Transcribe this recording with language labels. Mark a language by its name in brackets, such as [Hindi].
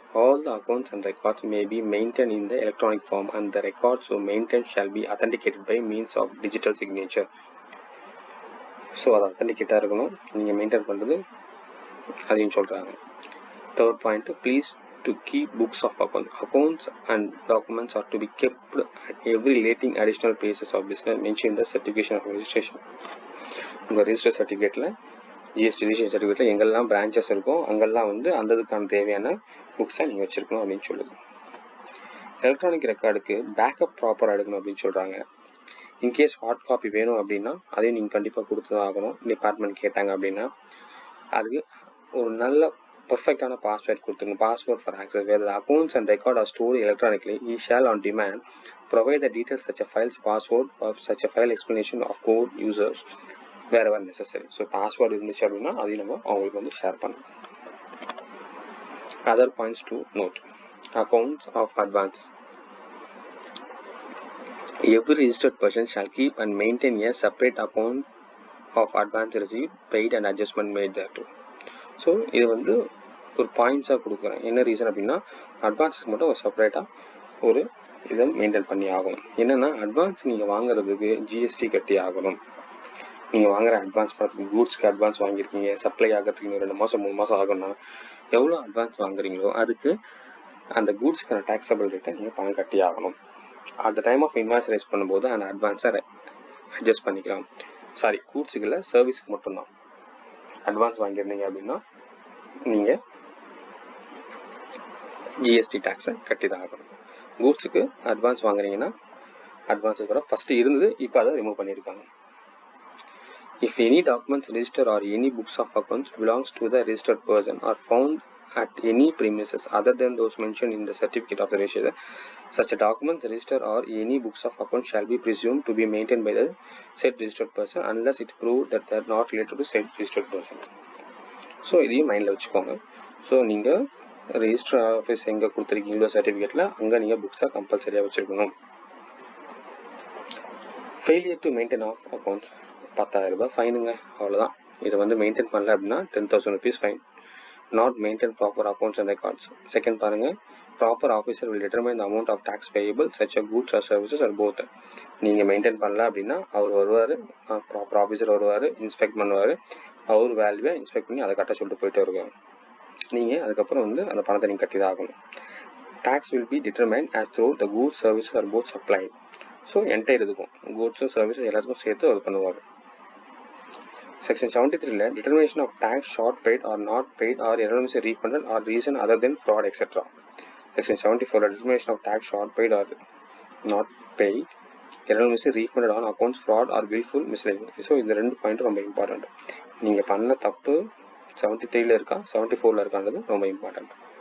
[English] All the accounts and records may be maintained in the electronic form and the records so maintained shall be authenticated by means of digital signature. [Tamil] So அது authenticated இருக்கணும், நீங்கள் maintain பண்ணுறது அதையும் சொல்கிறாங்க. [English] Third point, please to keep books of accounts and documents are to be kept at every relating additional places of business mentioned in the certification of registration. [Tamil] உங்கள் register சர்டிஃபிகேட்டில் GST registration சர்டிஃபிகேட்டில் எங்கெல்லாம் branches இருக்கும் அங்கெல்லாம் வந்து அந்ததுக்கான தேவையான புக்ஸை நீங்கள் வச்சுருக்கணும் அப்படின்னு சொல்லுது. எலக்ட்ரானிக் ரெக்கார்டுக்கு பேக்கப் ப்ராப்பராக எடுக்கணும் அப்படின்னு சொல்கிறாங்க. இன்கேஸ் ஹார்ட் காப்பி வேணும் அப்படின்னா அதையும் நீங்கள் கண்டிப்பாக கொடுத்து தான் ஆகணும். டிபார்ட்மெண்ட் கேட்டாங்க அப்படின்னா அதுக்கு ஒரு நல்ல பர்ஃபெக்டான பாஸ்வேர்ட் கொடுத்துருங்க. [English] Password for access where the accounts and record are stored electronically he shall on demand provide the details such a files password of such a file explanation of code users wherever necessary. [Tamil] So password இருந்துச்சு அப்படின்னா அதையும் நம்ம அவங்களுக்கு வந்து share பண்ணணும். [English] Other points to note, accounts of advances. Every registered person shall keep and maintain a separate account of advance received, paid and adjustment made thereto. [Tamil] So இது வந்து ஒரு பாயிண்ட்ஸாக கொடுக்குறேன். என்ன ரீசன் அப்படின்னா அட்வான்ஸுக்கு மட்டும் ஒரு செப்பரேட்டாக ஒரு இதை மெயின்டைன் பண்ணி ஆகணும். என்னென்னா அட்வான்ஸ் நீங்கள் வாங்குறதுக்கு ஜிஎஸ்டி கட்டி ஆகணும். நீங்கள் வாங்குற அட்வான்ஸ் பணத்துக்கு கூட்ஸ்க்கு அட்வான்ஸ் வாங்கியிருக்கீங்க, சப்ளை ஆகிறதுக்கு 2 மாதம் 3 மாதம் ஆகும்னா எவ்வளோ அட்வான்ஸ் வாங்குறீங்களோ அதுக்கு அந்த கூட்ஸ்க்கான டேக்ஸபிள் ரேட்டை நீங்கள் பணம் கட்டி ஆகணும். [English] at the time of invoice raise [Tamil] பண்ணும்போது அந்த அட்வான்ஸை அட்ஜஸ்ட் பண்ணிக்கலாம். கூட்ஸுக்கு இல்லை, சர்வீஸுக்கு மட்டும்தான். அட்வான்ஸ் வாங்கியிருந்தீங்க அப்படின்னா நீங்கள் ஜிஎஸ்டி டேக்ஸை கட்டி தான் ஆகணும். கூட்ஸுக்கு அட்வான்ஸ் வாங்குறீங்கன்னா அட்வான்ஸுக்கு கூட ஃபஸ்ட்டு இருந்தது, இப்போ அதை ரிமூவ் பண்ணியிருக்காங்க. [English] If any documents register or any books of accounts belongs to the registered person are found at any premises other than those mentioned in the certificate of the registrar, such a documents register or any books of accounts shall be presumed to be maintained by the said registered person unless it proved that they are not related to said registered person. [Tamil] So இதையும் மைண்டில் வச்சுக்கோங்க. So நீங்கள் register office எங்கே கொடுத்துருக்கீங்களோ சர்டிஃபிகேட்டில் அங்கே நீங்கள் புக்ஸை கம்பல்சரியாக வச்சுருக்கணும். [English] failure to maintain of accounts [Tamil] 10,000 ரூபாய் ஃபைனுங்க, அவ்வளோதான். இதை வந்து மெயின்டைன் பண்ணல அப்படின்னா 10,000 rupees fine. [English] Not maintain proper accounts and records. Second பாருங்கள், proper officer will determine the amount of tax payable such a goods or services or both. [Tamil] நீங்கள் maintain பண்ணல அப்படின்னா அவர் வருவார், ப்ராப்பர் ஆஃபீஸர் வருவார், இன்ஸ்பெக்ட் பண்ணுவார், அவர் வேல்யூவை இன்ஸ்பெக்ட் பண்ணி அதை கட்ட சொல்லிட்டு போயிட்டு வருவாங்க. நீங்கள் அதுக்கப்புறம் வந்து அந்த பணத்தை நீங்கள் கட்டி தான் ஆகணும். [English] Tax will be determine as through the goods services or both supply. [Tamil] So entire இருக்கும், கூட்ஸும் சர்வீஸும் எல்லாத்துக்கும் சேர்த்து அவர் பண்ணுவார். [English] Section 73 determination of tax short paid or not paid or erroneously refunded or reason other than fraud etc. Section 74 determination of tax short paid or not paid, erroneously refunded on accounts fraud or willful misleading. [Tamil] So இந்த 2 point ரொம்ப important. நீங்கள் பண்ண தப்பு 73 இருக்கா 74 இருக்கான்றது ரொம்ப important.